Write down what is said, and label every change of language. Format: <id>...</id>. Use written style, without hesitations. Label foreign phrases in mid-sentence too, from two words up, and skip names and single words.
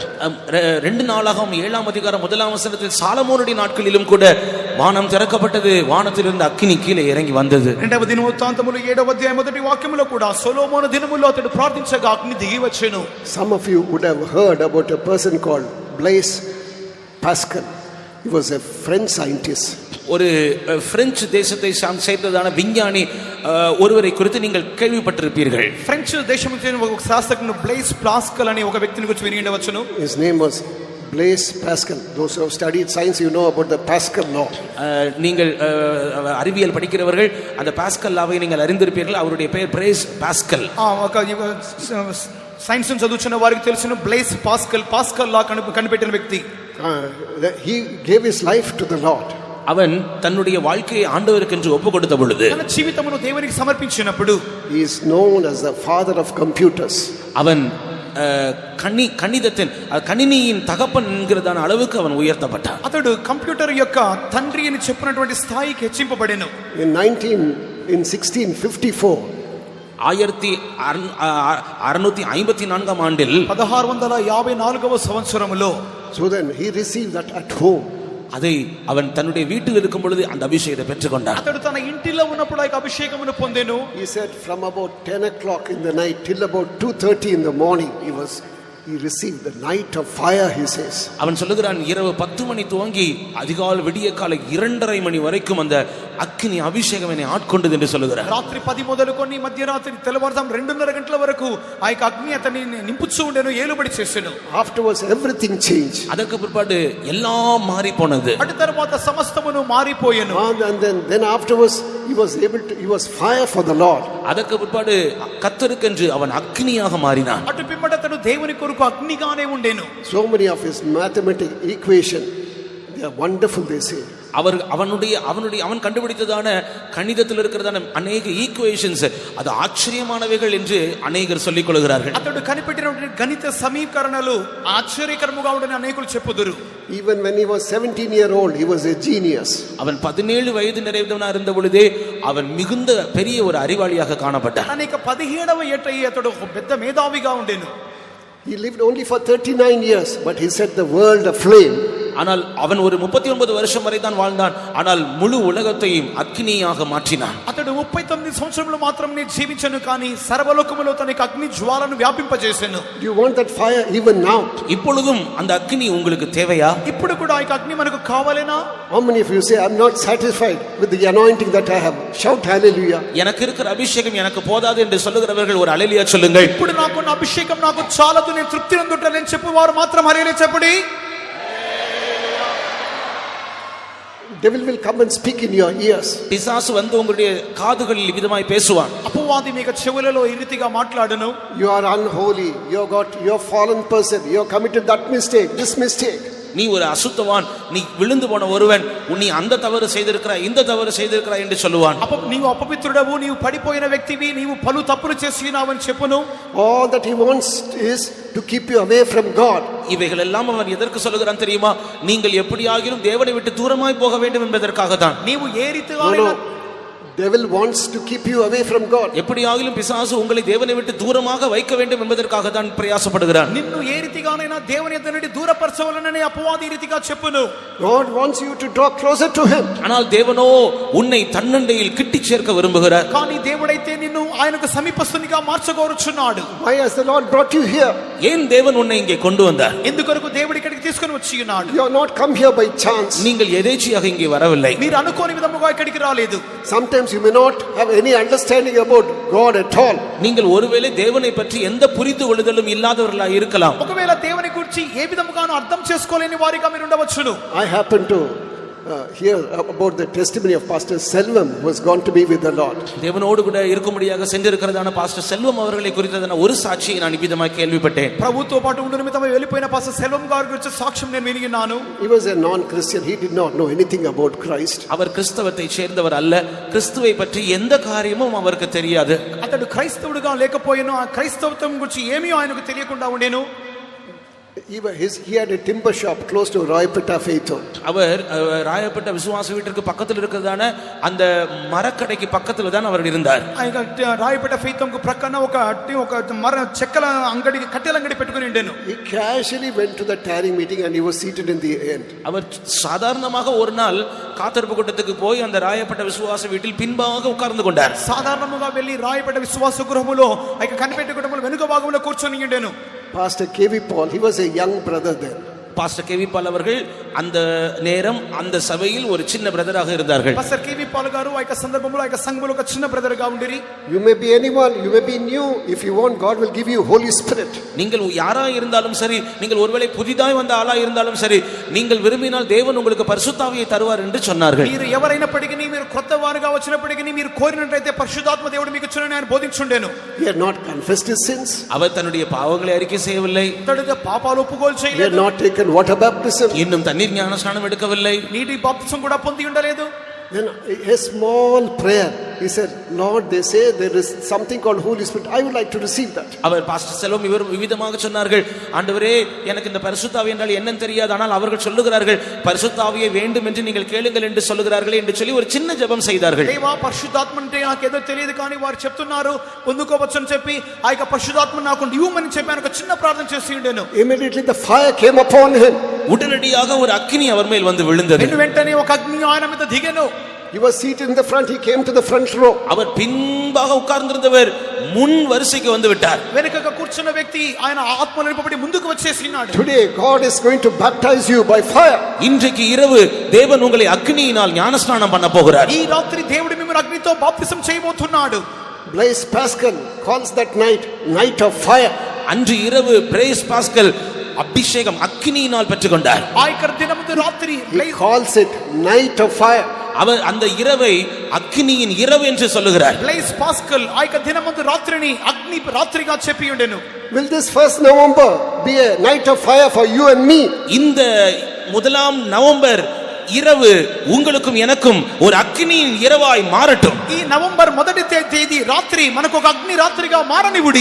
<ta>ரெண்டு நாளாகமம் 7ஆம் அதிகாரம் 1ஆம் வசனத்தில் சாலமோனுடைய நாட்களிலும் கூட வானம் திறக்கப்பட்டது, வானத்திலிருந்து அக்கினி கீழே இறங்கி வந்தது.</ta> <te>రెండవ దినవృత్తాంతములో 7వ అధ్యాయం మొదటి వాక్యములో కూడా సొలొమోను దినములో అతడు ప్రార్థించగా అగ్ని దిగి వచ్చెను.</te> <en>Some of you would have heard about a person called Blaise Pascal. He was a French scientist.</en> <ta>ஒரு பிரெஞ்சு தேசத்தை சேர்ந்ததான விஞ்ஞானி ஒருவரை குறித்து நீங்கள் கேள்விப்பட்டிருப்பீர்கள்.</ta> <te>ఫ్రెంచ్ దేశము చెందిన ఒక శాస్త్రజ్ఞుడు బ్లైస్ పాస్కల్ అనే ఒక వ్యక్తిని గురించి విని ఉండవచ్చును.</te> <en>His name was Blaise Pascal. Those who have studied science, you know about the Pascal law.</en> <ta>நீங்கள் அறிவியல் படிக்கிறவர்கள் அந்த பாஸ்கல் லாவை நீங்கள் அறிந்திருப்பீர்கள். அவருடைய பெயர் பிளேஸ் பாஸ்கல்.</ta> <te>ఒక సైన్స్ చదువుతున్న వారికి తెలిసిన బ్లైస్ పాస్కల్ లా కనిపెట్టిన వ్యక్తి.</te> <en>He gave his life to the Lord.</en> <ta>அவன் தன்னுடைய வாழ்க்கையை ஆண்டவருக்கு என்று ஒப்பு கொடுத்த பொழுது</ta> <te>తన జీవితమును దేవునికి సమర్పించినప్పుడు</te> <en>he is known as the father of computers.</en> <ta>அவன் கணினியின் தகப்பன் என்கிறதான அளவுக்கு அவன் உயர்த்தப்பட்டான்.</ta> <te>అతడు కంప్యూటర్ యొక్క తండ్రి అని చెప్పినటువంటి స్థాయికి హెచ్చింపబడెను.</te> <en>In 1654</en> <ta>1654ஆம் ஆண்டில்</ta> <te>1654వ సంవత్సరములో</te> <en>so then he received that at home.</en> <ta>அதை அவன் தன்னுடைய வீட்டில் இருக்கும் பொழுது அந்த அபிஷேகத்தை பெற்றுக்கொண்டான்.</ta> <te>అతడు తన ఇంటిలో ఉన్నప్పుడు ఆ అభిషేకమును పొందెను.</te> <en>He said from about 10 o'clock in the night till about 2:30 in the morning he received the night of fire, he says.</en> <ta>அவன் சொல்லுகிறான், இரவு 10 மணி துவங்கி அதிகாலை விடிய காலை 2:30 மணி வரைக்கும் அந்த</ta> <te>అగ్ని అభిషేకం</te> <ta>என்னை ఆட்కొண்டது என்று சொல்லுகிறார்.</ta> <te>రాత్రి 10 మొదలుకొని మధ్యరాత్రి తెల్లవారుజాము 2:30 గంటల వరకు ఆ యొక్క అగ్ని అతన్ని నింపుచూ ఉండెను, ఏలుబడి చేసెను.</te> <en>Afterwards everything changed.</en> <ta>அதற்கு பிற்பாடு எல்லாம் மாறி போனது.</ta> <te>అటు తరువాత సమస్తమును మారిపోయెను.</te> <en>And then afterwards he was fire for the Lord.</en> <ta>அதற்கு பிற்பாடு கர்த்தருக்கென்று அவன் அக்னியாக மாறினான்.</ta> <te>అటు పిమ్మట అతడు దేవుని కొరకు అగ్నిగానే ఉండెను.</te> <en>So many of his mathematical equation, They are wonderful, they say.</en> <ta>அவன் கண்டுபிடித்ததான கணிதத்தில் இருக்கிறதான அநேக ஈக்குவேஷன்ஸ் அது ஆச்சரியமானவைகள் என்று அநேகர் சொல்லிக் கொள்கிறார்கள்.</ta> <te>అతడు కనిపెట్టిన గణిత సమీకరణలు ఆశ్చర్యకరముగా ఉండని అనేకులు చెప్పుదురు.</te> <en>Even when he was 17-year-old, he was a genius.</en> <ta>அவன் 17 வயது நிறைந்தவனாக இருந்த பொழுதே அவன் மிகுந்த பெரிய ஒரு அறிவாளியாக காணப்பட்டான்.</ta> <te>అనేక 17వ ఏట అతడు ఒక పెద్ద మేధావిగా ఉండెను.</te> <en>He lived only for 39 years, but he set the world aflame.</en> <ta>ஆனால் அவன் ஒரு 39 வருஷம் வரை தான் வாழ்ந்தான். ஆனால் முழு உலகத்தையும் அக்னியாக மாற்றினான்.</ta> <te>అతడు 39 సంవత్సరములు మాత్రమే జీవించను కానీ సర్వలోకములో తనకి అగ్ని జ్వాలను వ్యాపింపజేసెను.</te> <en>Do you want that fire even now?</en> <ta>இப்பொழுதும் அந்த அக்னி உங்களுக்கு தேவையா?</ta> <te>ఇప్పుడు కూడా ఆ అగ్ని మనకు కావాలేనా?</te> <en>How many of you say, I'm not satisfied with the anointing that I have? Shout hallelujah.</en> <ta>எனக்கு இருக்கிற அபிஷேகம் எனக்கு போதாது என்று சொல்லுகிறவர்கள் ஒரு ஹல்லேலூயா சொல்லுங்கள்.</ta> <te>ఇప్పుడు నాకున్న అభిషేకం నాకు చాలదు, నేను తృప్తి పొందుటలేను చెప్పువారు మాత్రం హల్లెలూయా చెప్పండి.</te> <en>Devil will come and speak in your ears.</en> <ta>பிசாசு வந்து உங்களுடைய காதுகளில் விதமாய் பேசுவான்.</ta> <te>అపవాది మీకు చెవులలో ఈ రీతిగా మాట్లాడును.</te> <en>You are unholy. you're fallen person. You have committed that mistake, this mistake.</en> <ta>நீ ஒரு அசுத்தவான், நீ விழுந்து போன ஒருவன், நீ அந்த தவறு செய்திருக்கிறாய் இந்த தவறு செய்திருக்கிறாய் என்று சொல்லுவான்.</ta> <te>నీవు అపవిత్రుడవు, నీవు పడిపోయిన వ్యక్తివి, నీవు పలు తప్పులు చేసినావని చెప్పును.</te> <en>All that he wants is to keep you away from God.</en> <ta>இவைகள் எல்லாம் அவன் எதற்கு சொல்லுகிறான் தெரியுமா? நீங்கள் எப்படியாகிலும் தேவனை விட்டு தூரமாய் போக வேண்டும் என்பதற்காக தான்.</ta> <te>నీవు ఏ రీతిగా</te> <en>Devil wants to keep you away from God.</en> <ta>எப்படியாகிலும் பிசாசு உங்களை தேவனை விட்டு தூரமாக வைக்க வேண்டும் என்பதற்காக தான் பிரயாசப்படுகிறான்.</ta> <te>నిన్ను ఏ రీతిగానైనా దేవుని యొద్ద నుండి దూరపరచవలనని అపవాది రీతిగా చెప్పును.</te> <en>God wants you to draw closer to him.</en> <ta>ஆனால் தேவனோ உன்னை தன்னண்டையில் கிட்டி சேர்க்க விரும்புகிறார்.</ta> <te>కానీ దేవుడైతే నిన్ను ఆయనకు సమీపస్తునిగా మార్చగోరుచున్నాడు.</te> <en>Why has the Lord brought you here?</en> <ta>ஏன் தேவன் உன்னை இங்கே கொண்டு வந்தார்?</ta> <te>ఎందుకొరకు దేవుడు ఇక్కడికి తీసుకొని వచ్చి ఉన్నాడు?</te> <en>You are not come here by chance.</en> <ta>நீங்கள் எதேச்சையாக இங்கே வரவில்லை.</ta> <te>మీరు అనుకోని విధముగా ఇక్కడికి రాలేదు.</te> <en>Sometimes you may not have any understanding about God at all.</en> <ta>நீங்கள் ஒருவேளை தேவனை பற்றி எந்த புரிந்து கொள்ளுதலும் இல்லாதவர்களாக இருக்கலாம்.</ta> <te>ఒకవేళ దేవుని గురించి ఏ విధముగానూ అర్థం చేసుకోలేని వారిగా మీరు ఉండవచ్చును.</te> <en>I happen to hear about the testimony of Pastor Selvam, who has gone to be with the Lord.</en> <ta>தேவனோடு கூட இருக்கும்படியாக சென்றிருக்கிறதான பாஸ்டர் செல்வம் அவர்களை குறித்ததான ஒரு சாட்சியை நான் விதமாக கேள்விப்பட்டேன்.</ta> <te>ప్రభుతో పాటు ఉండు నిమిత్తమై వెళ్ళిపోయిన పాస్టర్ సెల్వం గారి గురించి సాక్ష్యం నేను విన్నాను.</te> <en>He was a non-Christian. He did not know anything about Christ.</en> <ta>அவர் கிறிஸ்தவத்தை சேர்ந்தவர் அல்ல. கிறிஸ்துவை பற்றி எந்த காரியமும் அவருக்கு தெரியாது.</ta> <te>అతడు క్రైస్తవుడిగా లేకపోయినా ఆ క్రైస్తవత్వం గురించి ఏమీ ఆయనకు తెలియకుండా ఉండేను.</te> <en>He had a timber shop close to Rayapetta Faith Home.</en> <ta>அவர் ராயப்பட்ட விசுவாச வீட்டிற்கு பக்கத்தில் இருக்கிறதான அந்த மரக்கடைக்கு பக்கத்தில் தான் அவர் இருந்தார்.</ta> <te>రాయపేట ఫెయిత్ హోమ్ కు ప్రక్కన ఒక మర చెక్కల అంగడి కట్టెల అంగడి పెట్టుకొని ఉండేను.</te> <en>He casually went to the tarrying meeting and he was seated in the end.</en> <ta>அவர் சாதாரணமாக ஒரு நாள் காத்திருப்பு கூட்டத்துக்கு போய் அந்த ராயப்பட்ட விசுவாச வீட்டில் பின்பாக உட்கார்ந்து கொண்டார்.</ta> <te>సాధారణంగా వెళ్ళి రాయపేట విశ్వాస గృహములో ఆ కనిపెట్టే కుటుంబంలో వెనుక భాగంలో కూర్చొని ఉండేను.</te> <en>Pastor K.V. Paul, he was a young brother then.</en> <ta>பாஸ்டர் கேவி பால் அவர்கள் அந்த நேரம் அந்த சபையில் ஒரு சின்ன பிரதராக இருந்தார்கள்.</ta> <te>பாஸ்டர் கேவி பால் గారు ఆ సందర్భంలో ఆ సంఘములో ఒక చిన్న బ్రదర్ గా ఉండిరి.</te> <en>You may be anyone, you may be new. If you want, God will give you Holy Spirit.</en> <ta>நீங்கள் யாரா இருந்தாலும் சரி, நீங்கள் ஒருவேளை புதிதாய் வந்த ஆளா இருந்தாலும் சரி, நீங்கள் விரும்பினால் தேவன் உங்களுக்கு பரிசுத்தாவியை தருவார் என்று சொன்னார்கள்.</ta> <te>మీరు ఎవరైనప్పటికీ మీరు క్రొత్తవారుగా వచ్చినప్పటికీ మీరు కోరినట్లయితే పరిశుద్ధాత్మ దేవుడు మీకు ఇచ్చునని ఆయన బోధించుండెను.</te> <en>He had not confessed his sins.</en> <ta>அவர் தன்னுடைய பாவங்களை அறிக்கை செய்யவில்லை.</ta> <te>తన పాపాలు ఒప్పుకోలు చేయలేదు.</te> <en>He had not taken water baptism.</en> <ta>இன்னும் தண்ணீர் ஞானஸ்நானம் எடுக்கவில்லை.</ta> <te>నీటి బాప్తిసం కూడా పొంది ఉండలేదు.</te> <en>Then a small prayer. He said, Lord, they say there is something called Holy Spirit. I would like to receive that.</en> <ta>அவர் பாஸ்டர் செல்வம் இவர் விவிதமாக சொன்னார்கள், ஆண்டவரே எனக்கு இந்த பரிசுத்தாவி என்றால் என்னன்னு தெரியாது, ஆனால் அவர்கள் சொல்லுகிறார்கள் பரிசுத்தாவியை வேண்டும் என்று நீங்கள் கேளுங்கள் என்று சொல்லுகிறார்கள் என்று சொல்லி ஒரு சின்ன ஜெபம் செய்தார்கள்.</ta> <te>దేవా పరిశుద్ధాత్మ అంటే నాకు ఏదో తెలియదు కానీ వారు చెప్తున్నారు పొందుకోవచ్చని చెప్పి ఆ యొక్క పరిశుద్ధాత్మ నాకు ఇవ్వమని చెప్పి ఆయన ఒక చిన్న ప్రార్థన చేసి ఉండేను.</te> <en>Immediately the fire came upon him.</en> <ta>உடனடியாக ஒரு அக்கினி அவர் மேல் வந்து விழுந்தது.</ta> <te>వెంటనే ఒక అగ్ని ఆయన మీద దిగెను.</te> <en>He was seated in the front. He came to the front row.</en> <ta>அவர் பின்பாக உட்கார்ந்திருந்தவர் முன் வரிசைக்கு வந்து விட்டார்.</ta> <te>వెనుకగా కూర్చున్న వ్యక్తి ఆయన ఆత్మలో నింపబడి ముందుకు వచ్చేసినాడు.</te> <en>Today God is going to baptize you by fire.</en> <ta>இன்றைக்கு இரவு தேவன் உங்களை அக்கினியினால் ஞானஸ்நானம் பண்ண போகிறார்.</ta> <te>ఈ రాత్రి దేవుడు మిమ్మల్ని అగ్నితో బాప్తిసం చేయబోతున్నాడు.</te> <en>Blaise Pascal calls that night of fire.</en> <ta>அன்று இரவு பிளேஸ் பாஸ்கல் அபிஷேகம் அக்கினியினால் பெற்றுக்கொண்டார்.</ta> <te>ఆ యొక్క దినమున రాత్రి</te> <en>He calls it night of fire.</en> <ta>அவர் அந்த இரவை అగ్నిயின் இரவு என்று சொல்லுகிறார்.</ta> <te>బ్లైస్ పాస్కల్ ఆ యొక్క దినమున రాత్రిని అగ్ని రాత్రిగా చెప్పి ఉండెను.</te> <en>Will this 1st November be a night of fire for you and me?</en> <ta>இந்த முதலாம் நவம்பர் இரவு உங்களுக்கும் எனக்கும் ஒரு அக்னியின் இரவாய் மாறட்டும்.</ta> <te>ఈ నవంబర్ మొదటి తేదీ రాత్రి మనకు ఒక అగ్ని రాత్రిగా మారనివ్వుడి.</te>